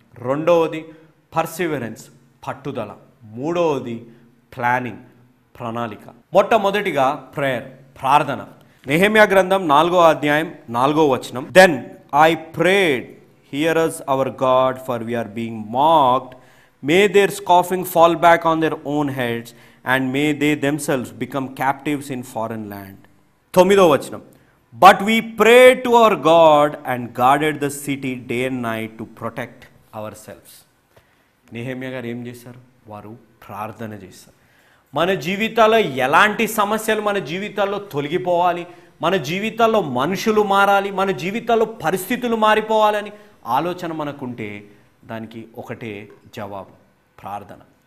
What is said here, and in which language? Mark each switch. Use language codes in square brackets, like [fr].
[te] రెండవది పర్సివరెన్స్, పట్టుదల. మూడవది ప్లానింగ్, ప్రణాళిక. మొట్టమొదటిగా ప్రేయర్, ప్రార్థన. నెహెమ్యా గ్రంథం 4వ అధ్యాయం 4వ వచనం, [en] Then I prayed hear us our God, for we are being mocked. May their scoffing fall back on their own heads, and may they themselves become captives in foreign land. [te] 9వ వచనం, [en] but we prayed to our God and guarded the city day and night to protect ourselves. [te] Nehemiah గారు ఏం చేశారు? వారు ప్రార్థన చేశారు. మన జీవితాల్లో ఎలాంటి సమస్యలు మన జీవితాల్లో తొలగిపోవాలి, మన జీవితాల్లో మనుషులు మారాలి, మన జీవితాల్లో పరిస్థితులు మారిపోవాలని ఆలోచన మనకుంటే దానికి ఒకటే జవాబు, ప్రార్థన.